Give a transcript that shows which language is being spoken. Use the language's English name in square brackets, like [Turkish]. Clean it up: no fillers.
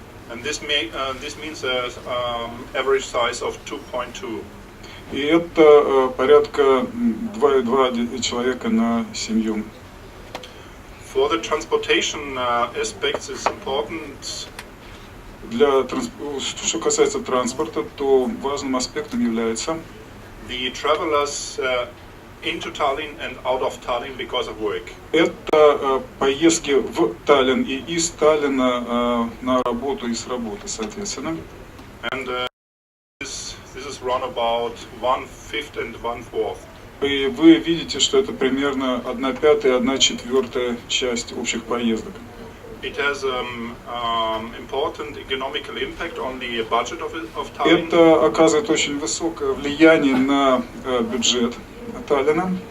[English] And this means average size of 2.2. [Russian] И это порядка 2,2 человека на семью. [English] For the transportation aspects, it's important. [Russian] Что касается транспорта, то важным аспектом является [English] The travelers into Tallinn and out of Tallinn because of work. [Russian] Это поездки в Таллин и из Таллина на работу и с работы, соответственно. [English] And this is around about 1/5 and 1/4. [Russian] И вы видите, что это примерно 1/5 и 1/4 часть общих поездок. [English] It has important economical impact on the budget of Tallinn. [Russian] Это оказывает очень высокое влияние на бюджет Таллина.